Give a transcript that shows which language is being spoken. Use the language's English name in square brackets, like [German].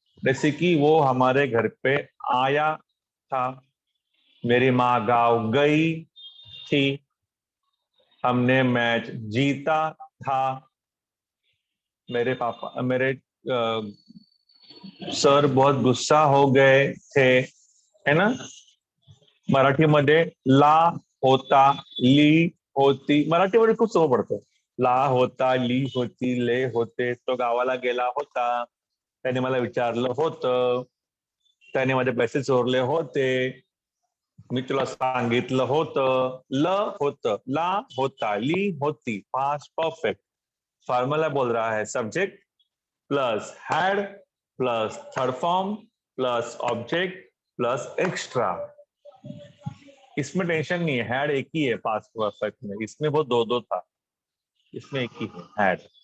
[Hindi] जैसे कि वो हमारे घर पे आया था, मेरी माँ गाँव गई थी, हमने मैच जीता था, मेरे पापा, मेरे सर बहुत गुस्सा हो गए थे, है ना। [Marathi] मराठी मध्ये ला होता, ली होती, मराठी मध्ये खूप सोपं पडतं। ला होता, ली होती, ले होते, तो गावाला गेला होता, त्याने मला विचारलं होतं, त्याने माझे पैसे चोरले होते, मी तुला सांगितलं होतं। ल होतं, ला होता, ली होती, पास्ट परफेक्ट। [Hindi] फॉर्मूला बोल रहा है subject plus had plus third form plus object plus extra. इसमें टेंशन नहीं है, हैड एक ही है पास्ट परफेक्ट में, इसमें वो दो था, इसमें एक ही है हैड।